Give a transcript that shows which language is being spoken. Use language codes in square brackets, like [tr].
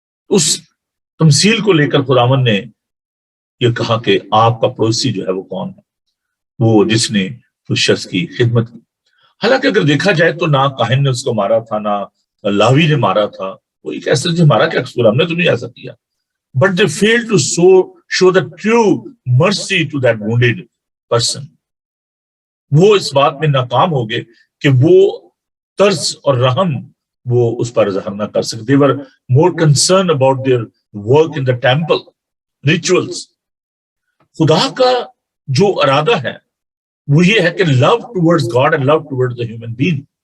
[ur] اس تمثیل کو لے کر خداوند نے یہ کہا کہ آپ کا پڑوسی جو ہے وہ کون ہے؟ وہ جس نے اس شخص کی خدمت کی. حالانکہ اگر دیکھا جائے تو نہ کاہن نے اس کو مارا تھا, نہ لاوی نے مارا تھا. وہ ایک ایسا جو مارا کیا قصور, ہم نے تو نہیں ایسا کیا. [en] But they failed to show the true mercy to that wounded person. [ur] وہ اس بات میں ناکام ہو گئے کہ وہ ترس اور رحم وہ اس پر ظاہر نہ کر سکتے. [en] They were more concerned about their work in the temple, rituals. [ur] خدا کا جو ارادہ ہے وہ یہ ہے کہ [en] love towards God and love towards the human being.